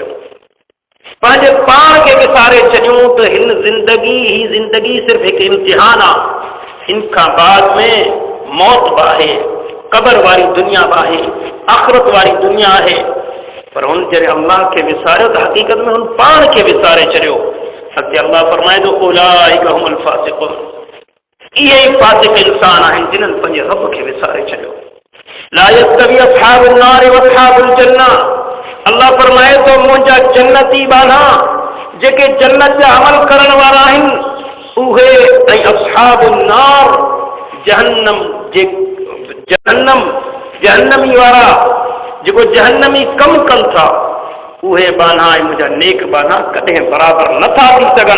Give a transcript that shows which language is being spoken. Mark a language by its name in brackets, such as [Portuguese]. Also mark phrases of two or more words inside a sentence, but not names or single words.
[Sindhi] पंहिंजे पाण खे विसारे छॾियूं त हिन ज़िंदगी सिर्फ़ हिकु इम्तिहान आहे। हिन खां बाद में मौत बि आहे, क़बर वारी दुनिया बि आहे, आख़िरत वारी दुनिया आहे। पर हुन जॾहिं अल्लाह खे विसारियो त हक़ीक़त में हुन पाण खे विसारे छॾियो। अॻिते अल्लाह फरमाए थो [Arabic] أولئك هم الفاسقون, [Sindhi] इहे ई फासिक़ इंसान आहिनि जिन्हनि पंहिंजे रब खे विसारे छॾियो। [Arabic] لا يستوي أصحاب النار وأصحاب الجنة, [Sindhi] अल्लाह फरमाए थो मुंहिंजा जन्नती बाना जेके जन्नत जा अमल करण वारा आहिनि उहे ऐं [Arabic] أصحاب النار [Sindhi] जहन्नमी वारा जेको जहन्नमी कम कनि था उहे बाना ऐं मुंहिंजा नेक बाना कॾहिं बराबरि नथा थी सघनि।